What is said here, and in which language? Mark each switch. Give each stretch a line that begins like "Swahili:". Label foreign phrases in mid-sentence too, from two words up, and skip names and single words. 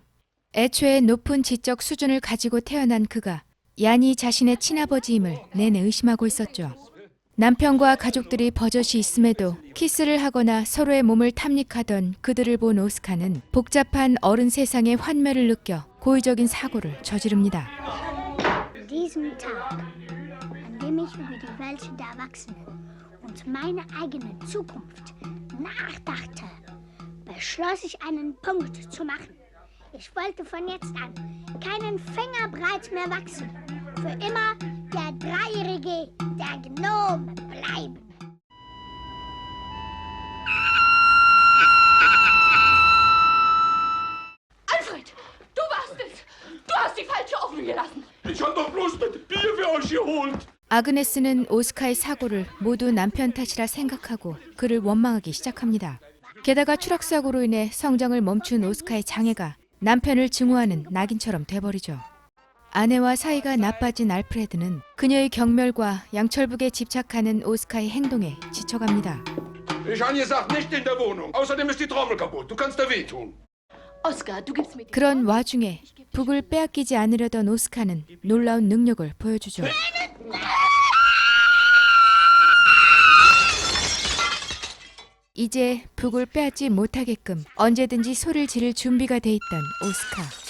Korean: 애초에 높은 지적 수준을 가지고 태어난 그가 얀이 자신의 친아버지임을 내내 의심하고 있었죠. 남편과 가족들이 버젓이 있음에도 키스를 하거나 서로의 몸을 탐닉하던 그들을 본 오스카는 복잡한 어른 세상의 환멸을 느껴 고의적인 사고를 저지릅니다.
German: Indem ich über die Welt der Erwachsenen und meine eigene Zukunft nachdachte, beschloss ich einen Punkt zu machen. Ich wollte von jetzt an keinen Finger breit mehr wachsen. Für immer der Dreijährige der Gnome bleiben. Alfred, du warst es! Du hast die Falsche offen gelassen! Ich hab doch bloß das Bier für euch geholt!
Korean: 아그네스는 오스카의 사고를 모두 남편 탓이라 생각하고 그를 원망하기 시작합니다. 게다가 추락사고로 인해 성장을 멈춘 오스카의 장애가 남편을 증오하는 낙인처럼 돼버리죠. 아내와 사이가 나빠진 알프레드는 그녀의 경멸과 양철북에 집착하는 오스카의 행동에 지쳐갑니다.
German: Ich habe gesagt, nicht in der Wohnung. Außerdem ist die Trommel kaputt. Du kannst da wehtun. Oskar, du gibst mir...
Korean: 그런 와중에 북을 빼앗기지 않으려던 오스카는 놀라운 능력을 보여주죠. 이제 북을 빼앗지 못하게끔 언제든지 소리를 지를 준비가 돼 있던 오스카.